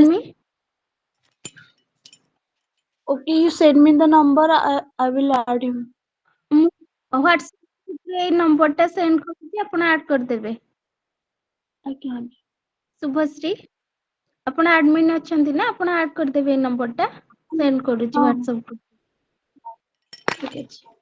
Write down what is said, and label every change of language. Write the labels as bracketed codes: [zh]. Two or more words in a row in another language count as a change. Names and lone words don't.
[en] Yes. me? Okay, you send me the number. I will add him. [or] ମୁଁ ହ୍ୱାଟ୍ସଆପରେ ଏଇ ନମ୍ବରଟା ସେଣ୍ଡ କରୁଛି ଆପଣ ଆଡ୍ କରିଦେବେ। ଆଜ୍ଞା ଶୁଭଶ୍ରୀ ଆପଣ ଆଡମିନ୍ ଅଛନ୍ତି ନା ଆପଣ ଆଡ୍ କରିଦେବେ ଏଇ ନମ୍ବରଟା ସେଣ୍ଡ କରୁଛି ହଁ ହ୍ୱାଟ୍ସଆପକୁ। ଠିକ ଅଛି।